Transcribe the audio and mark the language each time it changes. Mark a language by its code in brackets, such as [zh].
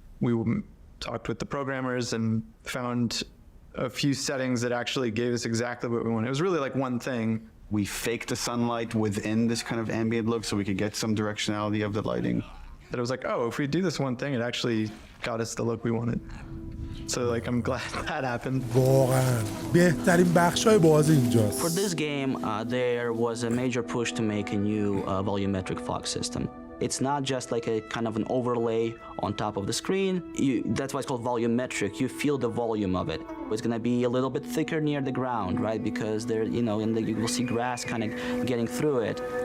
[en] We talked with the programmers and found a few settings that actually gave us exactly what we wanted. It was really like one thing. We faked the sunlight within this kind of ambient look so we could get some directionality of the lighting. That it was like, oh, if we do this one thing, it actually got us the look we wanted. So like, I'm glad that happened. [fa] واقعا بهترین بخشای بازی اینجاست. [en] For this game, there was a major push to make a new volumetric fog system. It's not just like a kind of an overlay on top of the screen. That's why it's called volumetric. You feel the volume of it. It's going to be a little bit thicker near the ground, right? Because there, you know, and you will see grass kind of getting through it.